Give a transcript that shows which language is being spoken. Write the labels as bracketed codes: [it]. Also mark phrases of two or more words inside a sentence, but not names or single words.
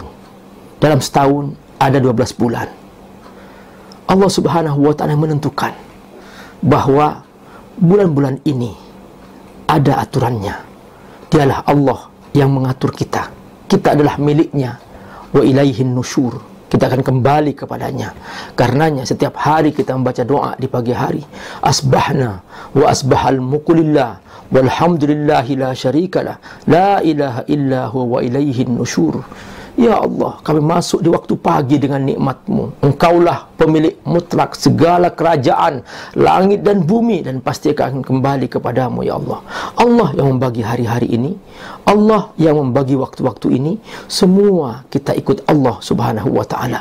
[id] Dalam setahun ada 12 bulan. Allah [ar] سبحانه وتعالى [id] menentukan bahwa bulan-bulan ini ada aturannya. Dialah Allah yang mengatur kita. Kita adalah miliknya. [ar] وإليه النشور. [id] Kita akan kembali kepadanya. Karenanya setiap hari kita membaca doa di pagi hari. [ar] أصبحنا وأصبح الملك لله والحمد لله لا شريك له لا إله إلا هو وإليه النشور. [id] Ya Allah, kami masuk di waktu pagi dengan nikmat-Mu. Engkaulah pemilik mutlak segala kerajaan langit dan bumi, dan pasti akan kembali kepadamu, ya Allah. Allah yang membagi hari-hari ini, Allah yang membagi waktu-waktu ini. Semua kita ikut Allah [ar] سبحانه وتعالى.